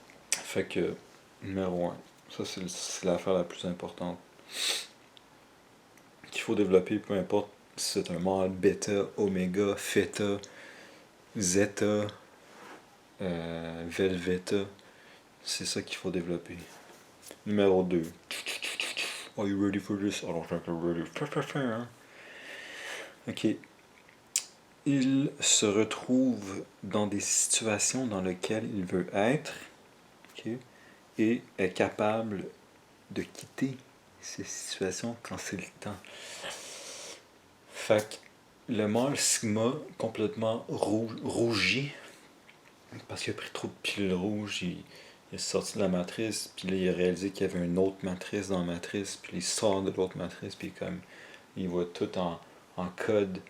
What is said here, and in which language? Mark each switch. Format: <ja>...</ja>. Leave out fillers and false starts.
<fr>Fait que, numéro 1. Ça, c'est l'affaire la plus importante qu'il faut développer, peu importe si c'est un mâle bêta, oméga, theta, zeta, velveta. C'est ça qu'il faut développer. Numéro 2.</fr> <en>Are you ready for this? I don't think you're ready. Ok.</en> <fr>Il se retrouve dans des situations dans lesquelles il veut être ok? Et est capable de quitter ces situations quand c'est le temps. Fait que le mâle Sigma, complètement rougi, parce qu'il a pris trop de pilules rouges, il est sorti de la matrice, puis là il a réalisé qu'il y avait une autre matrice dans la matrice, puis il sort de l'autre matrice, puis comme il voit tout en code.</fr>